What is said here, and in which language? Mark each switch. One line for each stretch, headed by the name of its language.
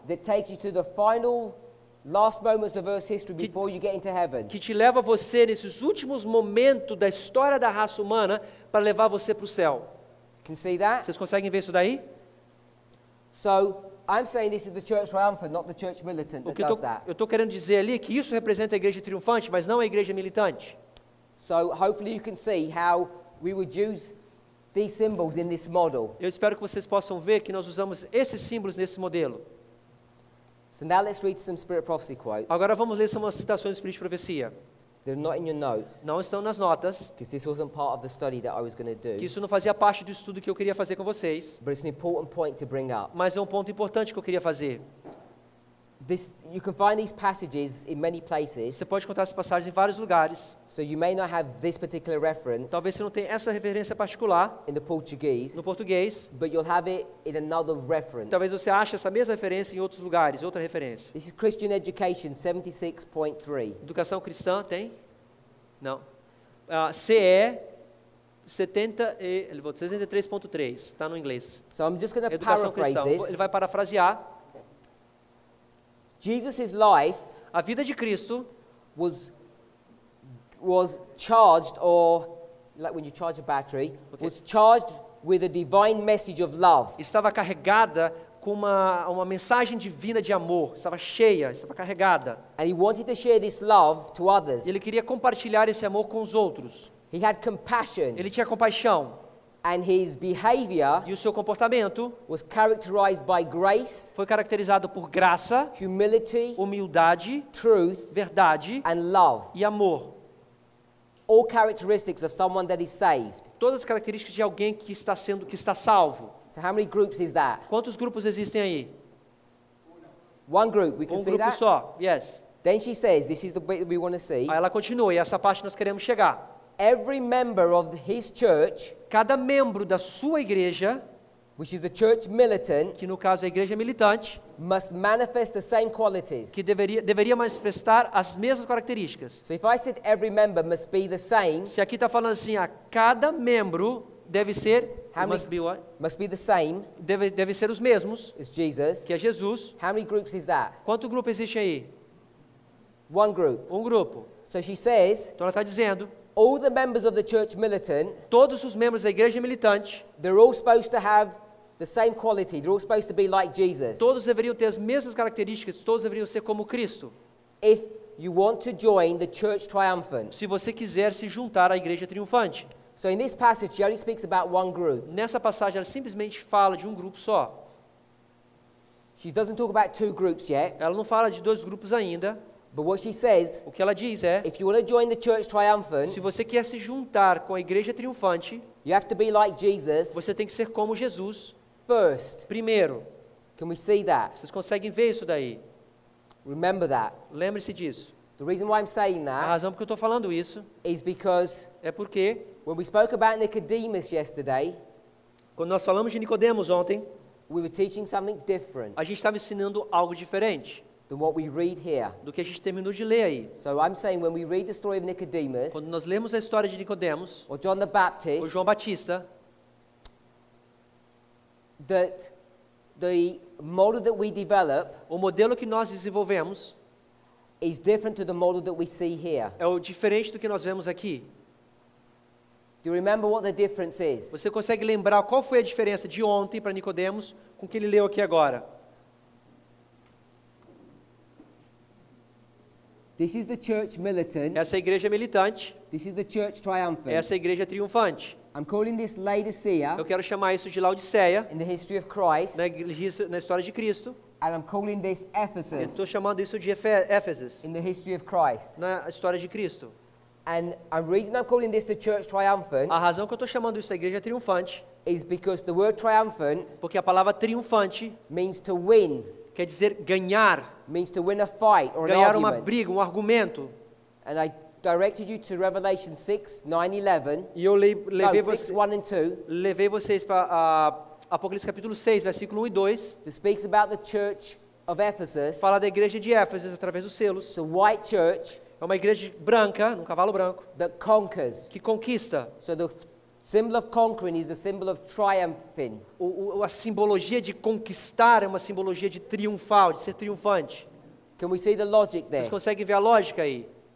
English: that takes you to the final last moments of Earth's history before you get into heaven.
Portuguese: que te leva você nesses últimos momentos da história da raça humana para levar você para o céu.
English: Can you see that?
Portuguese: Vocês conseguem ver isso daí?
English: So I'm saying this is the church triumphant, not the church militant
Portuguese: O
English: that
Portuguese: que
English: does that.
Portuguese: eu estou querendo dizer ali é que isso representa a igreja triunfante, mas não a igreja militante.
English: So hopefully you can see how we would use these symbols in this model.
Portuguese: Eu espero que vocês possam ver que nós usamos esses símbolos nesse modelo.
English: So now let's read some Spirit Prophecy quotes.
Portuguese: Agora vamos ler umas citações do Espírito de Profecia.
English: They're not in your notes,
Portuguese: Não estão nas notas,
English: because this wasn't part of the study that I was going to
Portuguese: que
English: do.
Portuguese: isso não fazia parte do estudo que eu queria fazer com vocês,
English: But it's an important point to bring up.
Portuguese: mas é um ponto importante que eu queria fazer.
English: You can find these passages in many places,
Portuguese: Você pode contar essas passagens em vários lugares.
English: so you may not have this particular reference
Portuguese: Talvez você não tenha essa referência particular
English: in the Portuguese,
Portuguese: no português.
English: but you'll have it in another reference.
Portuguese: Talvez você ache essa mesma referência em outros lugares, outra referência.
English: This is Christian Education 76.3.
Portuguese: Educação cristã tem? Não. CE 73.3, está no inglês.
English: So I'm just going to
Portuguese: Educação
English: paraphrase
Portuguese: cristã.
English: this.
Portuguese: Ele vai parafrasear.
English: Jesus' life
Portuguese: A vida de Cristo
English: was charged, or like when you charge a battery, Okay. was charged with a divine message of love.
Portuguese: estava carregada com uma mensagem divina de amor. Estava cheia, estava carregada.
English: And he wanted to share this love to others.
Portuguese: Ele queria compartilhar esse amor com os outros.
English: He had compassion,
Portuguese: Ele tinha compaixão.
English: and his behavior
Portuguese: E o seu comportamento
English: was characterized by grace,
Portuguese: foi caracterizado por graça,
English: humility,
Portuguese: humildade,
English: truth,
Portuguese: verdade
English: and love.
Portuguese: e amor.
English: All characteristics of someone that is saved.
Portuguese: Todas as características de alguém que está salvo.
English: So how many groups is that?
Portuguese: Quantos grupos existem aí?
English: One group, we can see
Portuguese: Grupo
English: that?
Portuguese: só.
English: Yes. Then she says, this is the bit that we want to see.
Portuguese: Aí ela continua, e essa parte nós queremos chegar.
English: Every member of his church,
Portuguese: Cada membro da sua igreja,
English: which is the church militant,
Portuguese: que no caso é a igreja militante,
English: must manifest the same qualities.
Portuguese: que deveria manifestar as mesmas características.
English: So if I said every member must be the same,
Portuguese: Se aqui está falando assim, cada membro deve ser,
English: How many- must be what? must be the same
Portuguese: Deve ser os mesmos,
English: as Jesus,
Portuguese: que é Jesus.
English: how many groups is that?
Portuguese: Quanto grupo existe aí?
English: One group.
Portuguese: Um grupo.
English: So she says,
Portuguese: Então ela está dizendo,
English: all the members of the church militant,
Portuguese: todos os membros da igreja militante,
English: they're all supposed to have the same quality. They're all supposed to be like Jesus.
Portuguese: todos deveriam ter as mesmas características, todos deveriam ser como Cristo.
English: If you want to join the church triumphant.
Portuguese: Se você quiser se juntar à igreja triunfante.
English: So in this passage, she only speaks about one group.
Portuguese: Nessa passagem ela simplesmente fala de um grupo só.
English: She doesn't talk about two groups yet,
Portuguese: Ela não fala de dois grupos ainda,
English: But what she says,
Portuguese: O que ela diz é,
English: if you want to join the church triumphant,
Portuguese: se você quer se juntar com a igreja triunfante,
English: you have to be like Jesus
Portuguese: você tem que ser como Jesus.
English: first.
Portuguese: Primeiro,
English: Can we see that?
Portuguese: vocês conseguem ver isso daí?
English: Remember that.
Portuguese: Lembre-se disso.
English: The reason why I'm saying
Portuguese: A
English: that
Portuguese: razão por que eu estou falando isso
English: is because
Portuguese: é porque,
English: when we spoke about Nicodemus yesterday,
Portuguese: quando nós falamos de Nicodemos ontem,
English: we were teaching something different
Portuguese: a gente estava ensinando algo diferente
English: than what we read here.
Portuguese: do que a gente terminou de ler aí.
English: So I'm saying when we read the story of Nicodemus
Portuguese: Quando nós lemos a história de Nicodemos,
English: or John the
Portuguese: ou
English: Baptist,
Portuguese: João Batista,
English: that the model that we develop
Portuguese: o modelo que nós desenvolvemos
English: is different to the model that we see here.
Portuguese: é o diferente do que nós vemos aqui.
English: Do you remember what the difference is?
Portuguese: Você consegue lembrar qual foi a diferença de ontem para Nicodemos com o que ele leu aqui agora?
English: This is the church militant.
Portuguese: Essa é a igreja militante,
English: This is the church triumphant.
Portuguese: essa é a igreja triunfante.
English: I'm calling this Laodicea
Portuguese: Eu quero chamar isso de Laodiceia,
English: in the history of Christ,
Portuguese: na história de Cristo.
English: and I'm calling this
Portuguese: Eu
English: Ephesus
Portuguese: estou chamando isso de Éfeso,
English: in the history of Christ.
Portuguese: na história de Cristo.
English: And the reason I'm calling this the church triumphant
Portuguese: A razão que eu estou chamando isso da igreja triunfante,
English: is because the word triumphant
Portuguese: porque a palavra triunfante
English: means to win,
Portuguese: quer dizer ganhar,
English: means to win a fight or an
Portuguese: ganhar uma
English: argument.
Portuguese: briga, um argumento.
English: And I directed you to Revelation 6, 9, 11.
Portuguese: E eu
English: No, 6, 1 and 2.
Portuguese: levei vocês para Apocalipse capítulo 6, versículo 1 e 2,
English: That speaks about the church of Ephesus.
Portuguese: fala da igreja de Éfeso através dos selos.
English: It's a white church
Portuguese: É uma igreja branca, num cavalo branco,
English: that conquers.
Portuguese: que conquista.
English: So the symbol of conquering is the symbol of triumphing.
Portuguese: A simbologia de conquistar é uma simbologia de triunfal, de ser triunfante.
English: Can we see the logic
Portuguese: Vocês
English: there?
Portuguese: conseguem ver a lógica aí?